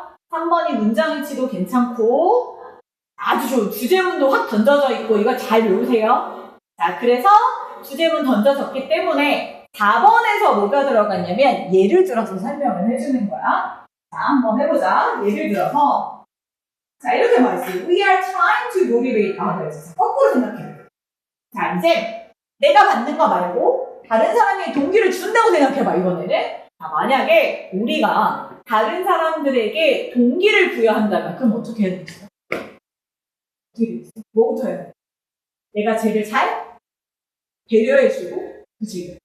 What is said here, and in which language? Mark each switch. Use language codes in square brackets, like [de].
[ko] 3번이 문장일치도 괜찮고 아주 좋은 주제문도 확 던져져 있고 이거 잘 외우세요. 자, 그래서 주제문 던져졌기 때문에 4번에서 뭐가 들어갔냐면 예를 들어서 설명을 해주는 거야. 자, 한번 해보자. 예를 들어서 자, 이렇게 말했어요. [en] We are trying to motivate others. [ko] 거꾸로 생각해. 자, 이제 내가 받는 거 말고 다른 사람이 동기를 준다고 생각해봐, 이번에는. 자, 만약에 우리가 다른 사람들에게 동기를 부여한다면 그럼 어떻게 해야 되겠어? 어떻게 되겠어? 뭐부터 해야 돼? 내가 쟤를 잘 배려해주고 그치?